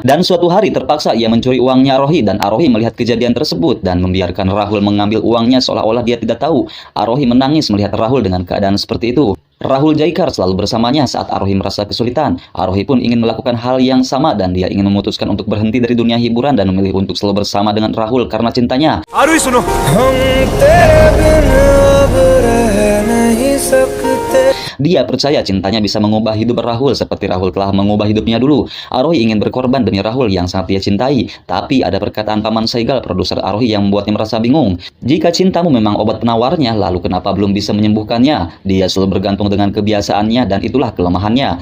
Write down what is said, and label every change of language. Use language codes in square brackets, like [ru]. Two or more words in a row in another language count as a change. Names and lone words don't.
[id] Dan suatu hari terpaksa ia mencuri uangnya Arohi, dan Arohi melihat kejadian tersebut dan membiarkan Rahul mengambil uangnya seolah-olah dia tidak tahu. Arohi menangis melihat Rahul dengan keadaan seperti itu. Rahul Jaikar selalu bersamanya saat Arohi merasa kesulitan. Arohi pun ingin melakukan hal yang sama dan dia ingin memutuskan untuk berhenti dari dunia hiburan dan memilih untuk selalu bersama dengan Rahul karena cintanya. [hi] आरुही सुनो हम तेरे बिन अब रह नहीं सकते. [id] Dia percaya cintanya bisa mengubah hidup Rahul seperti Rahul telah mengubah hidupnya dulu. Arohi ingin berkorban demi Rahul yang sangat dia cintai. Tapi ada perkataan Paman Saigal, produser Arohi, yang membuatnya merasa bingung. Jika cintamu memang obat penawarnya, lalu kenapa belum bisa menyembuhkannya? Dia selalu bergantung dengan kebiasaannya dan itulah kelemahannya.